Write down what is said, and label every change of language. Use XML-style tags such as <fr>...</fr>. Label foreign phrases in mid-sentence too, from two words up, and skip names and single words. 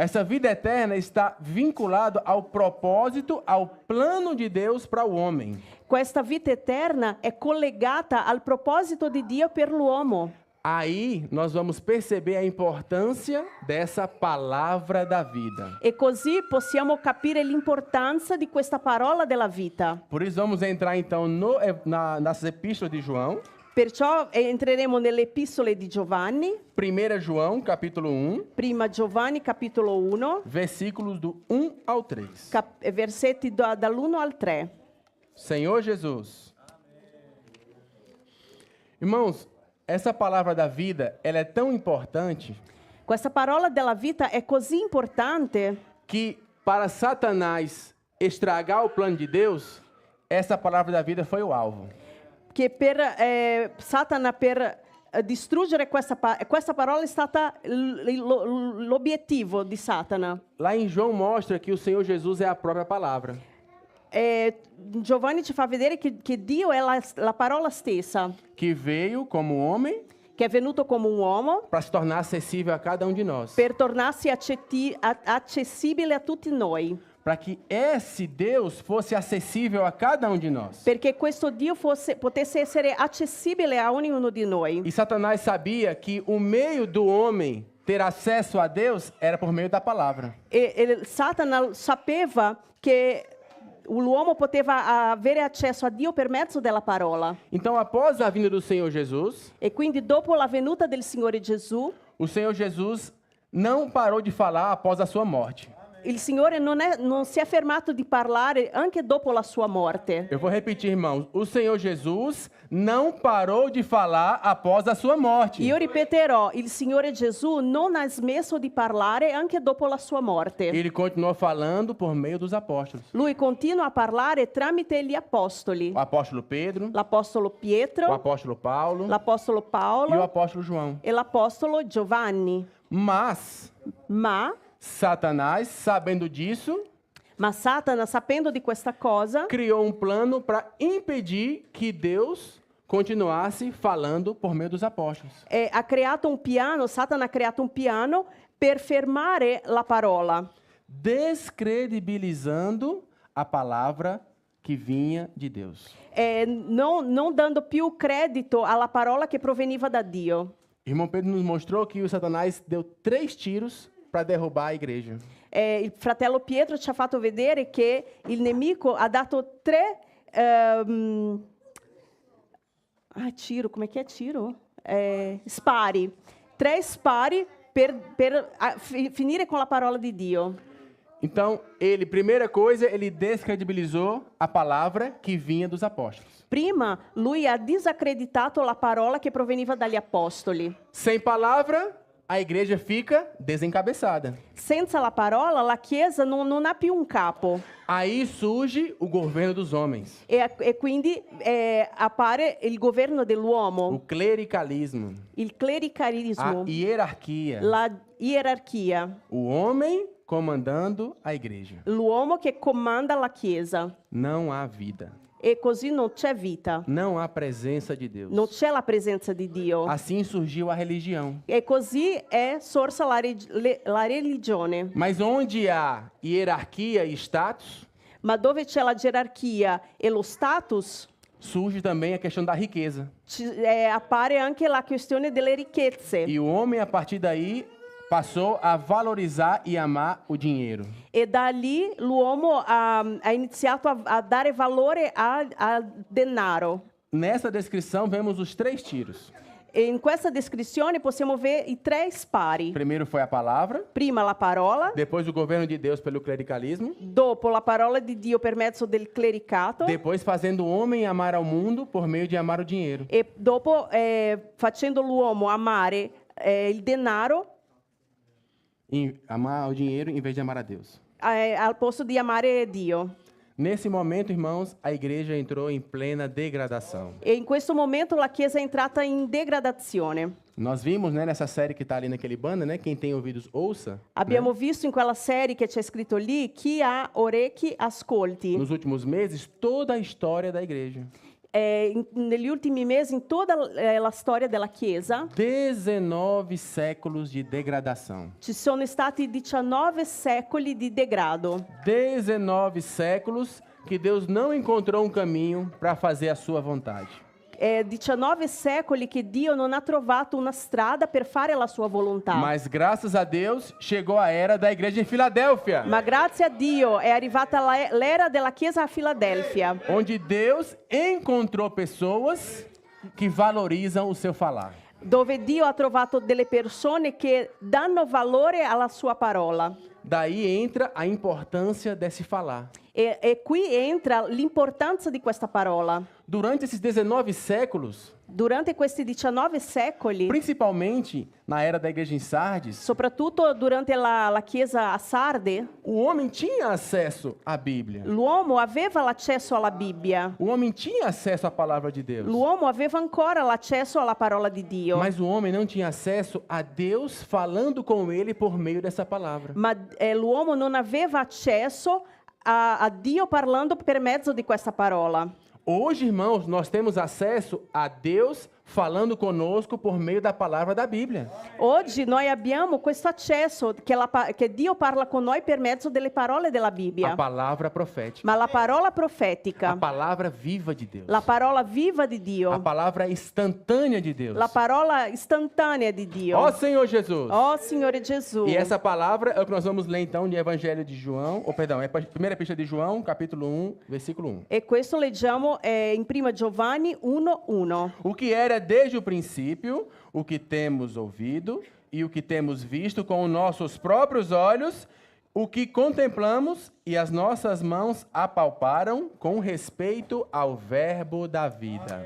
<pt>Essa vida eterna está vinculada ao propósito, ao plano de Deus para o homem.</pt> <it>Questa vita eterna è collegata al proposito di Dio per l'uomo.</it> <pt>Aí nós vamos perceber a importância dessa palavra da vida.</pt> <it>E così possiamo capire l'importanza di questa parola della vita.</it> <pt>Por isso vamos entrar então nas epístolas de João.</pt> <it>Perciò entreremo nelle epistole di Giovanni,</it> <pt>1 João, capítulo 1,</pt> <it>prima Giovanni capitolo 1,</it> <pt>versículos do 1 ao 3.</pt> <it>versetti dall'1 al 3.</it> <pt>Senhor Jesus. Irmãos, essa palavra da vida, ela é tão importante</pt> <it>Questa parola della vita è così importante</it> <pt>que para Satanás estragar o plano de Deus, essa palavra da vida foi o alvo.</pt> <it>che per Satana per distruggere questa parola è stata l'obiettivo di Satana.</it> <pt>Lá em João mostra que o Senhor Jesus é a própria palavra.</pt> <it>Giovanni ci fa vedere che Dio è la parola stessa,</it> <pt>Que veio como homem</pt> <it>che è venuto come un uomo</it> <pt>para se tornar acessível a cada um de nós.</pt> <it>per tornarsi accessibile a tutti noi,</it> <pt>Para que esse Deus fosse acessível a cada um de nós.</pt> <it>perché questo Dio potesse essere accessibile a ognuno di noi.</it> <pt>E Satanás sabia que o meio do homem ter acesso a Deus era por meio da palavra.</pt> <it>E Satana sapeva che l'uomo poteva avere accesso a Dio per mezzo della parola.</it> <pt>Então, após a vinda do Senhor Jesus,</pt> <it>E quindi dopo la venuta del Signore Gesù,</it> <pt>o Senhor Jesus não parou de falar após a sua morte.</pt> <it>il Signore non si è fermato di parlare anche dopo la sua morte.</it> <pt>Eu vou repetir, irmãos. O Senhor Jesus não parou de falar após a sua morte.</pt> <it>Io ripeterò, il Signore Gesù non ha smesso di parlare anche dopo la sua morte.</it> <pt>Ele continuou falando por meio dos apóstolos.</pt> <it>Lui continua a parlare tramite gli apostoli.</it> <pt>O apóstolo Pedro,</pt> <it>L'apostolo</it> <pt>o</pt> <it>Pietro,</it> <pt>apóstolo Paulo</pt> <it>l'apostolo</it> <pt>e o</pt> <it>Paolo</it> <pt>apóstolo João.</pt> <it>e l'apostolo Giovanni.</it> <pt>Mas</pt> <it>Ma</it> <pt>Satanás, sabendo disso,</pt> <it>Satana, sapendo di questa cosa,</it> <pt>criou um plano para impedir que Deus continuasse falando por meio dos apóstolos.</pt> <it>ha creato un piano, Satana ha creato un piano per fermare la parola,</it> <pt>Descredibilizando a palavra que vinha de Deus.</pt> <it>non dando più credito alla parola che proveniva da Dio.</it> <pt>Irmão Pedro nos mostrou que o Satanás deu 3 tiros para derrubar a igreja.</pt> <it>Il fratello Pietro ci ha fatto vedere che il nemico ha dato 3 tiro, come che è tiro? Spari. 3 spari per finire con la parola di Dio.</it> <pt>Então, primeira coisa, ele descredibilizou a palavra que vinha dos apóstolos.</pt> <it>Prima, lui ha disacreditato la parola che proveniva dagli apostoli.</it> <pt>Sem palavra, a igreja fica desencabeçada.</pt> <it>Senza la parola, la Chiesa non ha più un capo.</it> <pt>Aí surge o governo dos homens,</pt> <it>E quindi appare il governo</it> <pt>o</pt> <it>dell'uomo,</it> <pt>clericalismo,</pt> <it>il clericalismo,</it> <pt>a hierarquia,</pt> <it>la gerarchia.</it> <pt>o homem comandando a igreja.</pt> <it>L'uomo che comanda la Chiesa.</it> <pt>Não há vida,</pt> <it>E così non c'è vita,</it> <pt>não há presença de Deus.</pt> <it>non c'è la presenza di Dio.</it> <pt>Assim surgiu a religião.</pt> <it>E così è sorsa la religione.</it> <pt>Mas onde há hierarquia e status,</pt> <it>Ma dove c'è la gerarchia e lo status,</it> <pt>surge também a questão da riqueza.</pt> <it>appare anche la questione delle ricchezze.</it> <pt>E o homem, a partir daí, passou a valorizar e amar o dinheiro.</pt> <it>E da lì l'uomo ha iniziato a dare valore al denaro.</it> <pt>Nessa descrição, vemos os 3 tiros.</pt> <it>E in questa descrizione possiamo vedere i 3 spari.</it> <pt>Primeiro foi a palavra,</pt> <it>Prima la parola,</it> <pt>depois o governo de Deus pelo clericalismo,</pt> <it>dopo la parola di Dio per mezzo del clericato</it> <pt>depois fazendo o homem amar ao mundo por meio de amar o dinheiro.</pt> <it>e dopo facendo l'uomo amare il denaro</it> <pt>Amar o dinheiro em vez de amar a Deus.</pt> <it>al posto di amare Dio.</it> <pt>Nesse momento, irmãos, a igreja entrou em plena degradação.</pt> <it>E in questo momento la Chiesa è entrata in degradazione.</it> <pt>Nós vimos, né, nessa série que está ali naquele banner, né? Quem tem ouvidos, ouça.</pt> <it>Abbiamo visto in quella serie che c'è scritto lì, chi ha orecchi ascolti.</it> <pt>Nos últimos meses, toda a história da igreja.</pt> <it>negli ultimi mesi, in tutta la storia della Chiesa,</it> <pt>19 séculos de degradação.</pt> <it>ci sono stati 19 secoli di degrado.</it> <pt>19 séculos que Deus não encontrou um caminho para fazer a sua vontade.</pt> <it>19 secoli che Dio non ha trovato una strada per fare la sua volontà.</it> <pt>Mas graças a Deus chegou a era da igreja em Filadélfia,</pt> <it>Ma grazie a Dio è arrivata l'era della Chiesa a Filadelfia,</it> <pt>onde Deus encontrou pessoas que valorizam o seu falar.</pt> <it>dove Dio ha trovato delle persone che danno valore alla sua parola.</it> <pt>Daí entra a importância desse falar.</pt> <it>E qui entra l'importanza di questa parola.</it> <pt>Durante esses 19 séculos,</pt> <it>Durante questi 19 secoli,</it> <pt>principalmente na era da igreja em Sardes,</pt> <it>soprattutto durante la Chiesa a Sarde,</it> <pt>o homem tinha acesso à Bíblia.</pt> <it>l'uomo aveva l'accesso alla Bibbia.</it> <pt>O homem tinha acesso à palavra de Deus.</pt> <it>L'uomo aveva ancora l'accesso alla parola di Dio.</it> <pt>Mas o homem não tinha acesso a Deus falando com ele por meio dessa palavra.</pt> <it>Ma l'uomo non aveva accesso a Dio parlando per mezzo di questa parola.</it> <pt>Hoje, irmãos, nós temos acesso a Deus falando conosco por meio da palavra da Bíblia.</pt> <it>Oggi noi abbiamo questo accesso che Dio parla con noi per mezzo delle parole della</it> <pt>A</pt> <it>Bibbia.</it> <pt>palavra profética.</pt> <it>Ma la parola</it> <pt>A</pt> <it>profetica,</it> <pt>palavra viva de Deus.</pt> <it>la parola viva di</it> <pt>A</pt> <it>Dio,</it> <pt>palavra instantânea de Deus.</pt> <it>la parola istantanea di Dio.</it> <pt>Ó Senhor Jesus.</pt> <it>Oh Signore Gesù.</it> <pt>E essa palavra é o que nós vamos ler então no Evangelho de João, é a primeira epístola de João, capítulo 1, versículo 1.</pt> <it>E questo leggiamo in Prima Giovanni 1:1.</it> <pt>O que era desde o princípio, o que temos ouvido e o que temos visto com os nossos próprios olhos, o que contemplamos e as nossas mãos apalparam com respeito ao verbo da vida.</pt>